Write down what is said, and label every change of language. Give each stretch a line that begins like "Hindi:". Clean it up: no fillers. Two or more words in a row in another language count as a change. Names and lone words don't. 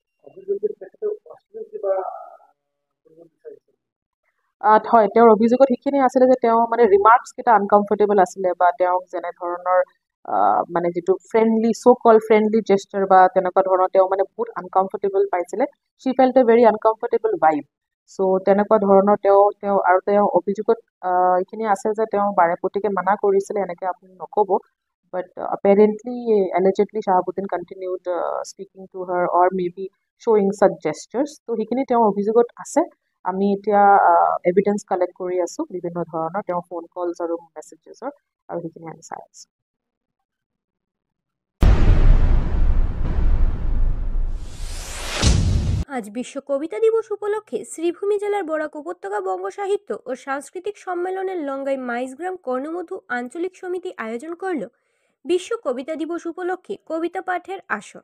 Assamese: হয়, তেওঁৰ অভিযোগত সেইখিনি আছিলে যে তেওঁ মানে ৰিমাৰ্কছ কেইটা আনকমফৰ্টেবল আছিলে, বা তেওঁক যেনে ধৰণৰ মানে যিটো
English: friendly call friendly gesture
Assamese: বা তেনেকুৱা ধৰণৰ তেওঁ মানে বহুত আনকমফৰ্টেবল পাইছিলে।
English: She felt a very uncomfortable vibe.
Assamese: চ' তেনেকুৱা ধৰণৰ তেওঁ অভিযোগত এইখিনি আছে যে তেওঁ বাৰেপতিকে মানা কৰিছিলে এনেকৈ আপুনি নক'ব,
English: বাট apparently allegedly শাহাবুদ্দিন continued speaking to her or maybe showing such gestures.
Assamese: তো সেইখিনি তেওঁ অভিযোগত আছে। আমি এতিয়া
English: evidence collect
Assamese: কৰি আছোঁ বিভিন্ন ধৰণৰ তেওঁ
English: phone calls
Assamese: আৰু মেছেজেছৰ, আৰু সেইখিনি আমি চাই আছোঁ।
Bangla: আজ বিশ্ব কবিতা দিবস উপলক্ষে শ্রীভূমি জেলার বরাক উপত্যকা বঙ্গ সাহিত্য ও সাংস্কৃতিক সম্মেলনের লঙ্গাই মাইজগ্রাম কর্ণমধু আঞ্চলিক সমিতি আয়োজন করল বিশ্ব কবিতা দিবস উপলক্ষে কবিতা পাঠের আসর।